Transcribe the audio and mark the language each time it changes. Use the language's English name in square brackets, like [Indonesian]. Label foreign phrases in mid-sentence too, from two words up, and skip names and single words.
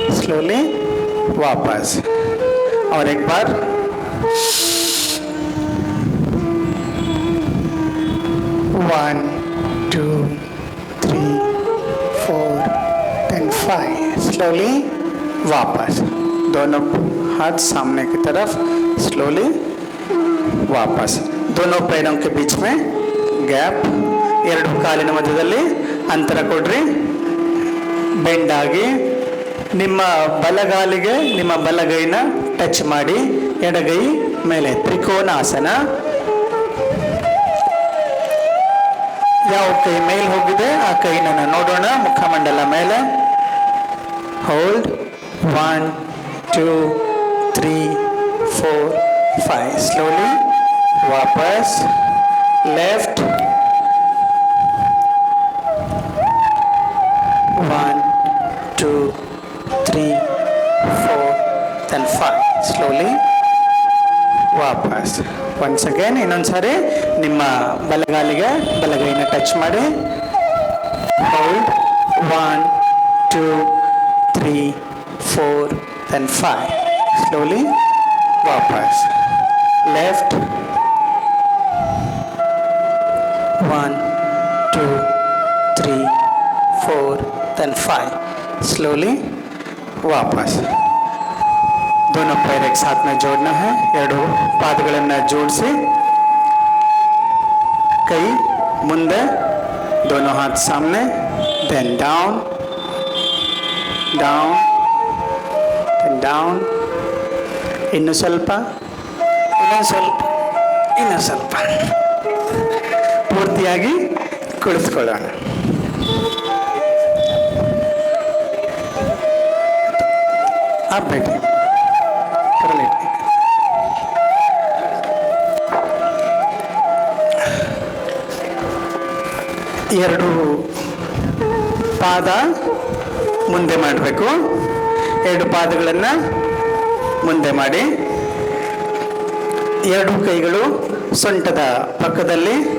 [Hindi] स्लोली वापस, और एक बार, 1 2 3 4 10 5, स्लोली वापस, दोनों हाथ सामने की तरफ, स्लोली [Kannada] ವಾಪಸ್, [Hindi] दोनों पैरों के बीच में [Kannada] ಗ್ಯಾಪ್, ಎರಡು ಕಾಲಿನ ಮಧ್ಯದಲ್ಲಿ ಅಂತರ ಕೊಡ್ರಿ, ಬೆಂಡ್ ಆಗಿ ನಿಮ್ಮ ಬಲಗಾಲಿಗೆ ನಿಮ್ಮ ಬಲಗೈನ ಟಚ್ ಮಾಡಿ, ಎಡಗೈ ಮೇಲೆ ತ್ರಿಕೋನಾಸನ. ಯಾವ ಕೈ ಮೇಲೆ ಹೋಗಿದೆ ಆ ಕೈನ ನೋಡೋಣ, ಮುಖಮಂಡಲ ಮೇಲೆ, ಹೋಲ್ಡ್, 1 2 3 4 5, ಸ್ಲೋಲಿ [Hindi] वापस, लेफ्ट, [Kannada] 1 2 3 4 [English] then 5, slowly [Kannada] ವಾಪಸ್. [English] once again [Kannada] ಇನ್ನೊಂದ್ಸಾರಿ ನಿಮ್ಮ ಬಲಗಾಲಿಗೆ ಬಲಗೈನ ಟಚ್ ಮಾಡಿ, ಹೋಲ್ಡ್, 1 2 3 4 [English] then 5, slowly [Kannada] ವಾಪಸ್, ಲೆಫ್ಟ್, 1 2 3 4 [English] then 5, slowly [Kannada] वापस. [Hindi] दोनों पैर एक साथ में जोड़ना है, [Kannada] ಎರಡು ಪಾದಗಳನ್ನು ಜೋಡಿಸಿ, ಕೈ ಮುಂದೆ, [Hindi] दोनों हाथ सामने, [English] then down down then down, [Kannada] ಇನ್ನು ಸ್ವಲ್ಪ, ಇನ್ನೊಂದು ಸ್ವಲ್ಪ, ಇನ್ನೂ ಸ್ವಲ್ಪ, ಪೂರ್ತಿಯಾಗಿ ಕುಳಿತುಕೊಳ್ಳೋಣ. [Hindi] आप बैठे, [Kannada] ಎರಡು ಪಾದ ಮುಂದೆ ಮಾಡಬೇಕು, ಎರಡು ಪಾದಗಳನ್ನು ಮುಂದೆ ಮಾಡಿ, ಎರಡು ಕೈಗಳು ಸೊಂಟದ ಪಕ್ಕದಲ್ಲಿ,